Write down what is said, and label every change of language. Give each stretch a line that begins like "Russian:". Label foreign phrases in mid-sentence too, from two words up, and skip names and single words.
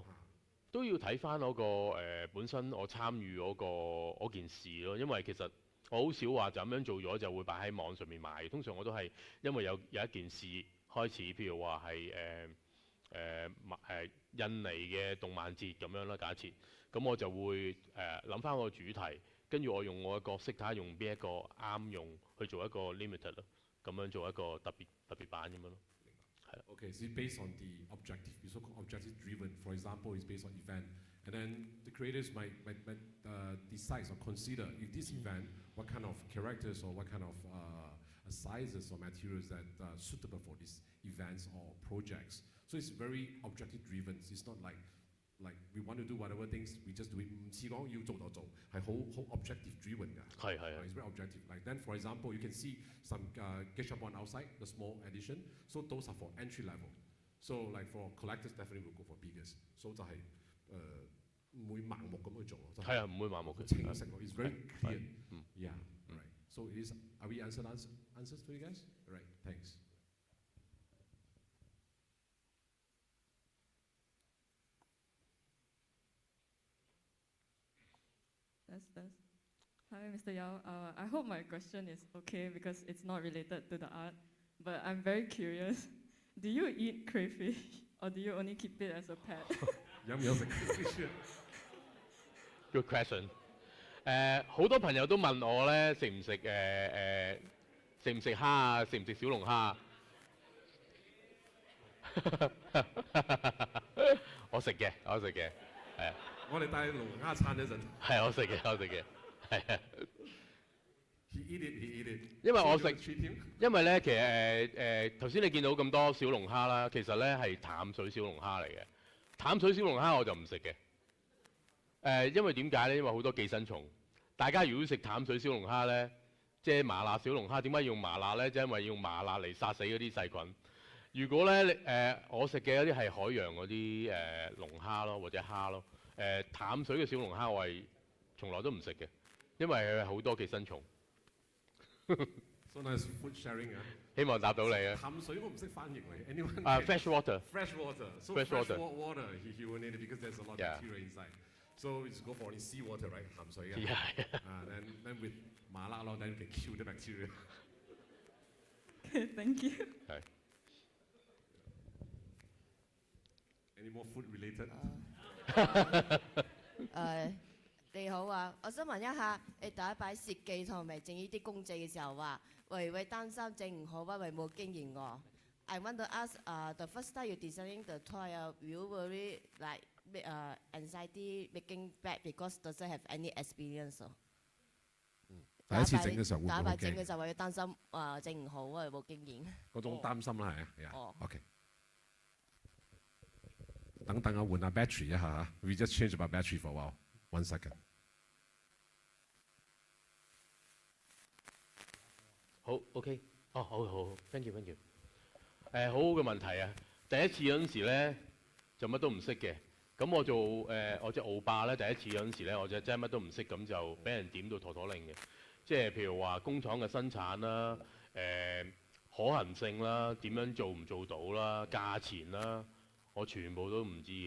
Cantonese: 都要睇翻嗰個本身我參與嗰件事咯，因為其實我好少話就咁樣做咗就會擺喺網上面賣，通常我都係因為有一件事開始，譬如話係印尼嘅動漫節咁樣啦，假設，咁我就會諗翻個主題，跟住我用我嘅角色睇下用邊一個啱用去做一個 limited 咯，咁樣做一個特別版咁樣咯。
English: Okay, so it's based on the objective. It's so objective driven. For example, it's based on event, and then the creators might decide or consider if this event, what kind of characters or what kind of sizes or materials that are suitable for these events or projects. So it's very objective driven. It's not like we want to do whatever things we just do it.
Cantonese: 唔似講要做就做，係好
English: objective driven
Cantonese: 㗎。
English: It's very objective. Like then, for example, you can see some 𝗕𝗶𝗴𝗰𝗹𝗄𝘅 on outside, the small edition. So those are for entry level. So like for collectors, definitely will go for biggest.
Cantonese: So 就係唔會盲目咁去做咯。係啊，唔會盲目嘅。清晰咯
English: ，it's very clear. Yeah, right. So are we answers for you guys? Right. Thanks. Hi, Mr. Yao. I hope my question is okay because it's not related to the art, but I'm very curious. Do you eat crayfish or do you only keep it as a pet? Good question.
Cantonese: 好多朋友都問我咧，食唔食蝦啊？食唔食小龍蝦？我食嘅，係啊。我哋帶龍蝦餐一陣。係我食嘅，係啊。
English: He eat it.
Cantonese: 因為我食，因為咧其實頭先你見到咁多小龍蝦啦，其實咧係淡水小龍蝦嚟嘅。淡水小龍蝦我就唔食嘅。因為點解咧？因為好多寄生蟲。大家如果食淡水小龍蝦咧，即係麻辣小龍蝦，點解要用麻辣咧？就因為要用麻辣嚟殺死嗰啲細菌。如果咧我食嘅嗰啲係海洋嗰啲龍蝦咯，或者蝦咯。淡水嘅小龍蝦我係從來都唔食嘅，因為佢好多寄生蟲。
English: So nice food sharing 啊！
Cantonese: 希望答到你啊！淡水我唔識翻譯嚟 ，anyone？
English: fresh water. Fresh water. So fresh water, he will need it because there's a lot of bacteria inside. So it's go for sea water, right？
Cantonese: 鹹水嘅。
English: Then with 麻辣咯 ，then you can kill the bacteria. Okay, thank you. Any more food related?
Cantonese: 你好啊，我想問一下，你第一擺設計同埋整呢啲公仔嘅時候話，會唔會擔心整唔好，因為冇經驗喎 ？
English: I want to ask, the first time you designing the toy, you worry like anxiety making bad because doesn't have any experience
Cantonese: 第一次整嘅時候會唔會好驚？第一擺整嘅時候會擔心整唔好，因為冇經驗。嗰種擔心啦，係啊。哦。
English: OK。
Cantonese: 等等啊，換下 battery 一下啊。
English: We just change my battery for a while. 1 second。
Cantonese: 好 ，OK。哦，好 ，
English: thank you。
Cantonese: 好好嘅問題啊！第一次嗰陣時咧，就乜都唔識嘅。咁我做我隻奧霸咧，第一次嗰陣時咧，我就真係乜都唔識，咁就俾人點到陀陀令嘅。即係譬如話工廠嘅生產啦，可行性啦，點樣做唔做到啦，價錢啦，我全部都唔知嘅。